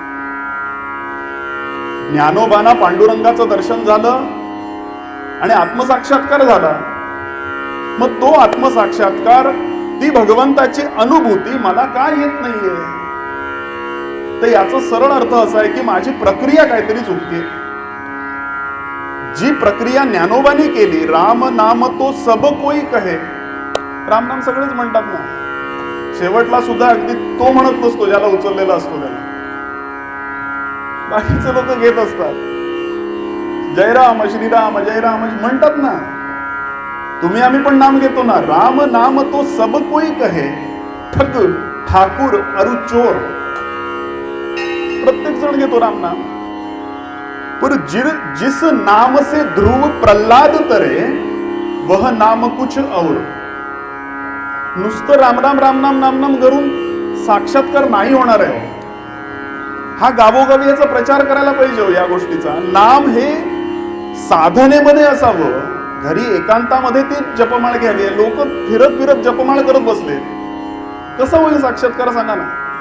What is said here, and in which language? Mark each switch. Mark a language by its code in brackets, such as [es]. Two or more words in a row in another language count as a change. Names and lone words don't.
[mr] ज्ञानोबांना पांडुरंगाचं दर्शन झालं आणि आत्मसाक्षात्कार झाला. मग तो आत्मसाक्षात्कार, ती भगवंताची अनुभूती मला का येत नाहीये? तर याचा सरळ अर्थ असा आहे की माझी प्रक्रिया काहीतरी चुकते. जी प्रक्रिया ज्ञानोबांनी केली, [hi] राम नाम तो सब कोई कहे, [mr] राम नाम सगळेच म्हणतात ना. शेवटला सुद्धा अगदी तो म्हणत नसतो ज्याला उचललेला असतो त्याला, बाकीचे लोक घेत असतात. जय राम श्रीराम जय राम म्हणतात ना. तुम्ही आम्ही पण नाम घेतो ना. [hi] राम नाम तो सब कोई कहे, ठग ठाकुर अरु चोर, [mr] प्रत्येक जण घेतो राम नाम. [hi] पर जिस नाम से ध्रुव प्रल्हाद तरे वह नाम कुछ और. [mr] नुसतं राम राम राम नाम नाम नाम करून साक्षात्कार नाही होणार आहे. हा गावोगावी याचा प्रचार करायला पाहिजे या गोष्टीचा. नाम हे साधनेमध्ये असावं. घरी एकांतामध्ये ती जपमाळ घ्यावी. लोक फिरत फिरत जपमाळ करत बसले, कसं होईल साक्षात्कार सांगा ना.